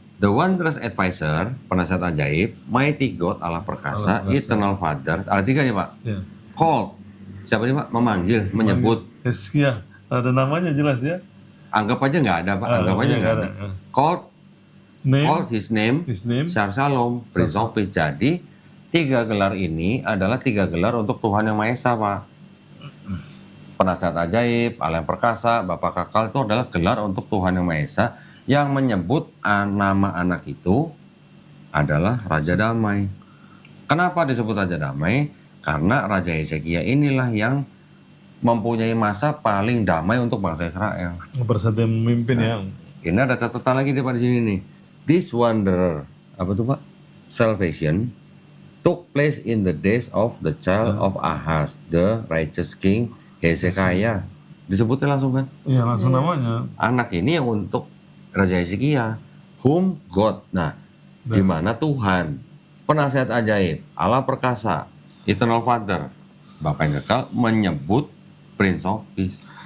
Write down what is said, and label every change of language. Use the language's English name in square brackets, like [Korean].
[English] The wondrous advisor, [Indonesian] penasihat ajaib, [English] mighty God, [Indonesian] Allah perkasa, [English] eternal Father. [Indonesian] Ada 3 nih Pak. Ya. Called. Siapa nih Pak? Memanggil, menyebut. Heskia. Ada namanya jelas ya. Anggap aja nggak ada Pak. Anggap aja nggak ada. Called [English] Name. his name, His name. Shar Shalom, Prince of Peace. [Indonesian] Jadi 3 gelar ini adalah 3 gelar untuk Tuhan Yang Maha Esa Pak. Penasihat ajaib, Allah yang perkasa, Bapa kekal itu adalah gelar untuk Tuhan Yang Maha Esa yang menyebut nama anak itu adalah Raja Damai. Kenapa disebut Raja Damai? Karena Raja Hezekia inilah yang mempunyai masa paling damai untuk bangsa Israel. Bersatu memimpin yang. Ini ada catatan lagi di sini nih. [English] This wanderer, [Indonesian] apa tuh Pak? [English] Salvation took place in the days of the child of Ahaz, the righteous king Hezekiah. [Indonesian] Disebutnya langsung kan? Iya langsung namanya. Anak ini yang untuk Raja Hezekia, [English] whom God. [Indonesian] Nah, di mana Tuhan, penasihat ajaib, Allah perkasa, [English] eternal Father, [Indonesian] Bapa yang kekal menyebut [English] Prince of Peace.